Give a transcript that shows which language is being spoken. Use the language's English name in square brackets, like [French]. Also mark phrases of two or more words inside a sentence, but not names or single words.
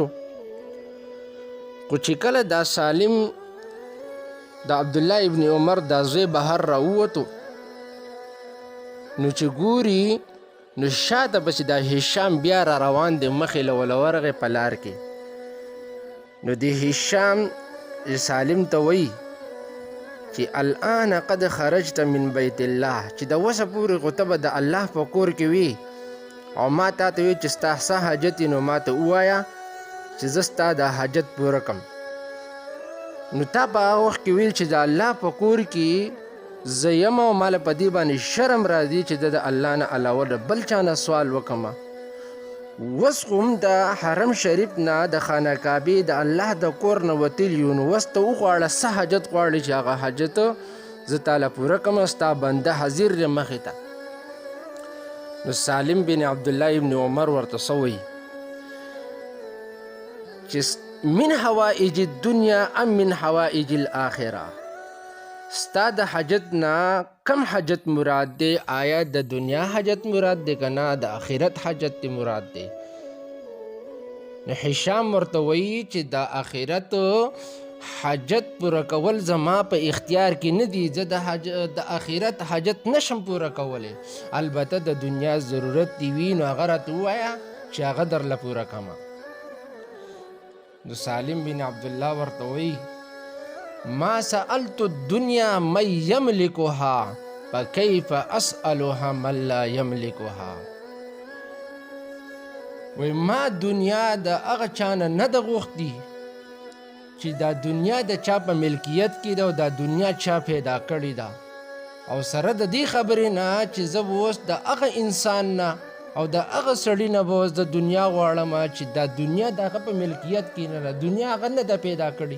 [Pashto] خو چې کله دا سالم د عبدالله ابن عمر دا زوی بهر راووتو، نو چې ګوري نو شاته پسې دا هشام بیا را روان دی، مخې له ورغې په لار کې. نو د هشام سالم ته وایي چې [Arabic] الان قد خرجت من بیت الله، [Pashto] چې د وسه پورې خو ته به د الله په کور کې وي او ما تا ته وی چې ستا څه حاجت نو ما ته ووایه چې زه ستا د حاجت پوره کړم. نو تا په هغه وخت کې ویل چې د الله په کور کې زه یم او ماله په دې باندې شرم راځي چې د الله نه علاوه د بل چا نه سوال وکړم. اوس خو هم د حرم شریف نه د خانه کعبې د الله د کور نه وتلي یو، نو اوس ته وغواړه څه حاجت غواړې چې هغه حاجت زه تاله پوره کړم، ستا بنده حاضر دی مخې ته. نو سالم بن عبدالله ابن عمر ورته څه وایي چې [Arabic] من حوائج الدنیا ام من حوائج الاخره، [Pashto] ستا د حاجت نه کم حاجت مراد دی؟ آیا د دنیا حاجت مراد دی که نه د آخرت حاجت دی مراد دی؟ نو هشام ورته وایي چې د آخرت حاجت پوره کول زما په اختیار کې نه دي، زه د آخرت حاجت نشم پوره کولی، البته د دنیا ضرورت دی وي نو هغه راته ووایه چې هغه درله پوره کړمه. نو سالم بن عبدالله ورته وایي [Arabic] ما سألت الدنیا من یملکها فکیف اسألها من لا یملکها، [Pashto] وی ما دنیا د هغه چا نه ده غوښتي چې دا دنیا د چا په ملکیت کې ده او دا دنیا چا پیدا کړې ده، او سره د دې خبرې نه چې زه به اوس د هغه انسان نه او د هغه سړي نه به اوس د دنیا غواړم چې دا دنیا د هغه په ملکیت کې نه ده، دنیا هغه نه ده پیدا کړې.